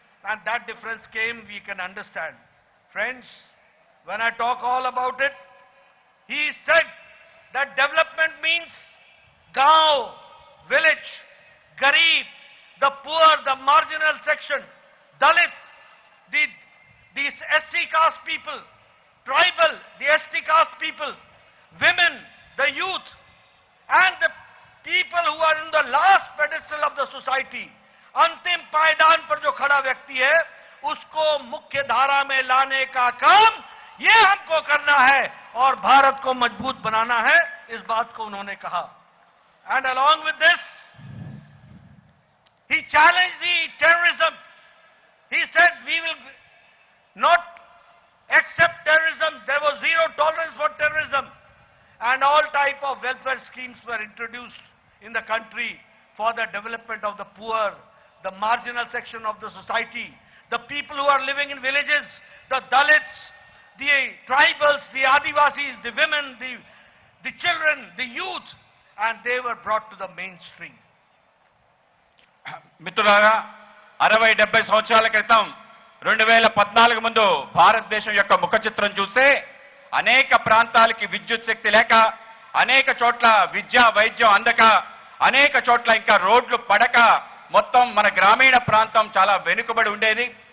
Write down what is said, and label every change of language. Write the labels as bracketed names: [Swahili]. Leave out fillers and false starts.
[English] And that difference came, we can understand. Friends, when I talk all about it, he said that development means gaon, village, garib, the poor, the marginal section, Dalit, the SC caste people, tribal, the ST caste people, women, the youth, and the people who are in the last pedestal of the society. [Hindi] अंतिम पायदान पर जो खड़ा व्यक्ति है, उसको मुख्य धारा में लाने का काम ये हमको करना है और भारत को मजबूत बनाना है, इस बात को उन्होंने कहा. [English] And along with this, he challenged the terrorism. He said, we will not accept terrorism. There was zero tolerance for terrorism. And all type of welfare schemes were introduced in the country for the development of the poor, the marginal section of the society, the people who are living in villages, the Dalits, the tribals, the Adivasis, the women, the children, the youth, and they were brought to the mainstream. [Telugu] మిత్రులారా 60-70 సంవత్సరాల క్రితం 2014 ముందు భారతదేశం యొక్క ముఖ చిత్రం చూస్తే అనేక ప్రాంతాలకి విద్యుత్ శక్తి లేక, అనేక చోట్ల విద్యా వైద్యం అందక, అనేక చోట్ల ఇంకా రోడ్లు పడక మొత్తం మన గ్రామీణ ప్రాంతం చాలా వెనుకబడి ఉండేది.